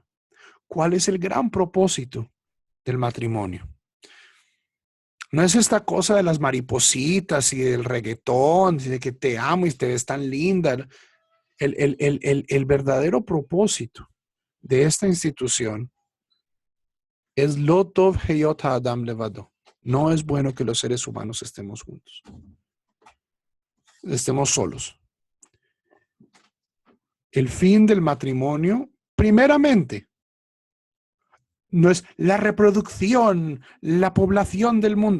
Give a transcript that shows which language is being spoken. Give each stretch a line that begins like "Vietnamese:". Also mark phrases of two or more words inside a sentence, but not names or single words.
Spanish: ¿Cuál es el gran propósito del matrimonio? No es esta cosa de las maripositas y del reggaetón, y de que te amo y te ves tan linda. El verdadero propósito de esta institución es
Hebrew: לא טוב היות האדם לבדו.
Spanish: No es bueno que los seres humanos estemos juntos, estemos solos. El fin del matrimonio, primeramente, no es la reproducción, la población del mundo.